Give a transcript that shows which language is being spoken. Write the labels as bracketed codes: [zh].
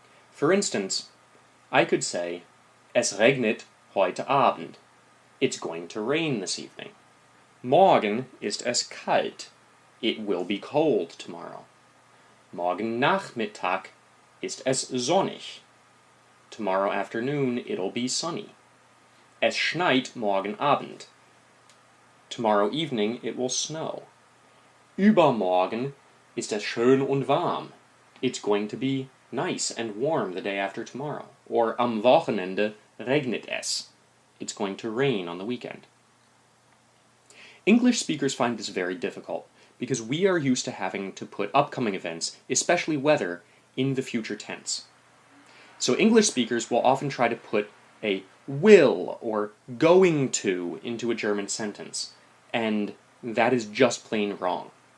[en] For instance, I could say, [de] Es regnet heute Abend. [en] It's going to rain this evening. [de] Morgen ist es kalt. [en] It will be cold tomorrow. [de] Morgen Nachmittag ist es sonnig. [en] Tomorrow afternoon it'll be sunny. [de] Es schneit morgen Abend. [en] Tomorrow evening it will snow. [de] Übermorgen ist es schön und warm. [en] It's going to be nice and warm the day after tomorrow. Or [de] am Wochenende regnet es. [en] It's going to rain on the weekend. English speakers find this very difficult because we are used to having to put upcoming events, especially weather, in the future tense. So English speakers will often try to put a will or going to into a German sentence, and that is just plain wrong.